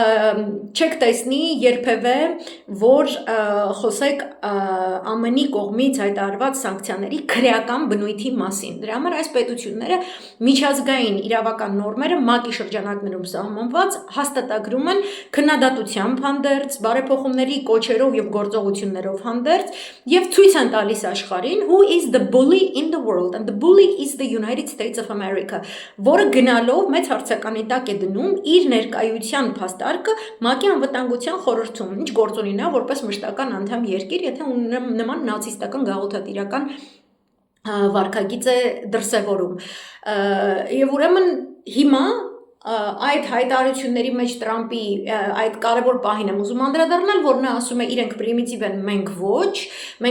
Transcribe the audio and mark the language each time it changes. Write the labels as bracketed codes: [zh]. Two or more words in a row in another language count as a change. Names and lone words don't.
[hy] չեք տեսնի երբևէ, որ խոսեք ԱՄՆ-ի կողմից, հայտարարված սանկցիաների քրեական բնույթի մասին։ Դրա համար այս պետությունները միջազգային իրավական նորմերը ՄԱԿ-ի շրջանակներում սահմանված հաստատագրում են քննադատությամբ հանդերձ, բարեփոխումների կոչերով եւ գործողություններով հանդերձ եւ ցույց են տալիս աշխարհին [en] who is the bully in the world and the bully is the United States of America, [hy] որը գնալով մեծ հարցականի տակ է դնում իր ներկայության փաստարկը ՄԱԿ-ի անվտանգության խորհրդում, ինչ գործ ունի նա որպես մշտական անդամ երկիր, եթե նման նացիստական գաղութատիրական վարքագիծ է դրսևորում։ Եվ ուրեմն հիմա այդ հայտարարությունների մեջ Տրամպի այդ կարևոր պահին եմ ուզում անդրադառնալ, որ նա ասում է իրենք պրիմիտիվ են, մենք ոչ, մենք